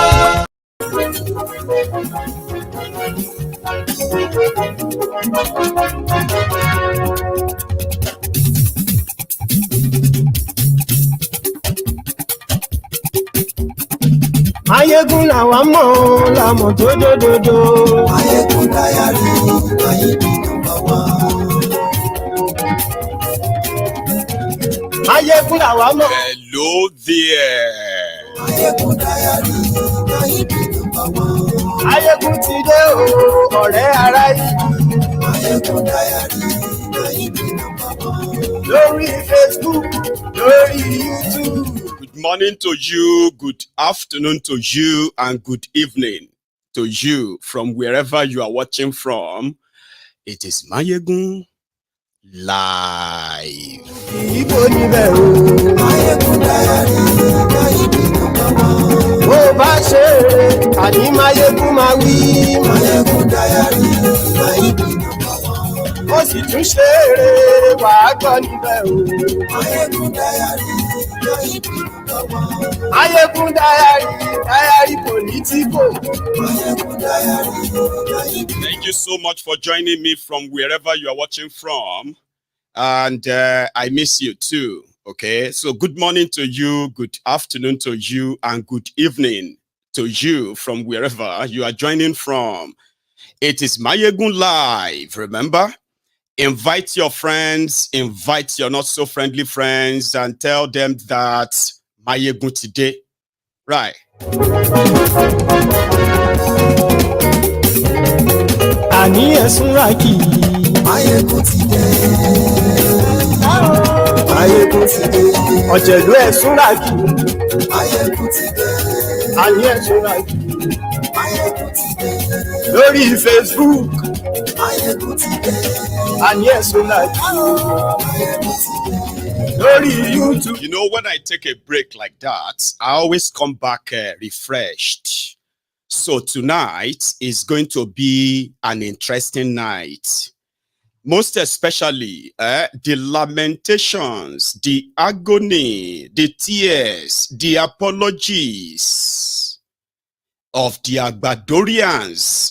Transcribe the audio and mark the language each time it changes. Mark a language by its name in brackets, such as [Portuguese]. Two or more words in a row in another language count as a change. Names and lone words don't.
[Yoruba] Maiyegun làwa mọ̀ làmọ̀ tó dòdòdò. [English] Maiyegun Diary, Maiyegun number one. [Yoruba] Maiyegun làwa mọ̀. [English] Hello there. Maiyegun Diary, Maiyegun number one. [Yoruba] Maiyegun ti dé o, ọ̀rẹ́ ará yìí. [English] Maiyegun Diary, Maiyegun number one. [Yoruba] Lórí Facebook, lórí YouTube. [English] Good morning to you, good afternoon to you, and good evening to you from wherever you are watching from. It is Maiyegun live. Maiyegun Diary, Maiyegun number one. [Yoruba] Bó bá ṣe àní Maiyegun máa wí. [English] Maiyegun Diary, Maiyegun number one. [Yoruba] Ó sì tún ṣe eré wàá gbọ́ níbẹ̀ o. [English] Maiyegun Diary, Maiyegun number one. Maiyegun Diary, Diary Politico. Maiyegun Diary, Maiyegun. Thank you so much for joining me from wherever you are watching from. And I miss you too. Okay, so good morning to you, good afternoon to you, and good evening to you from wherever you are joining from. It is Maiyegun live. Remember, invite your friends, invite your not so friendly friends, and tell them that Maiyegun today. Right. [Yoruba] Ani esunraki. [English] Maiyegun today. Maiyegun today. [Yoruba] Ọ̀jẹ̀lú ẹ̀sùnràkì. Maiyegun today. Ani ẹ̀sùnràkì. Maiyegun today. Lórí Facebook. [English] Maiyegun today. [Yoruba] Ani ẹ̀sùnràkì. [English] Maiyegun today. Lórí YouTube. You know, when I take a break like that, I always come back refreshed. So tonight is going to be an interesting night. most especially the lamentations, the agony, the tears, the apologies of the Agbadorians.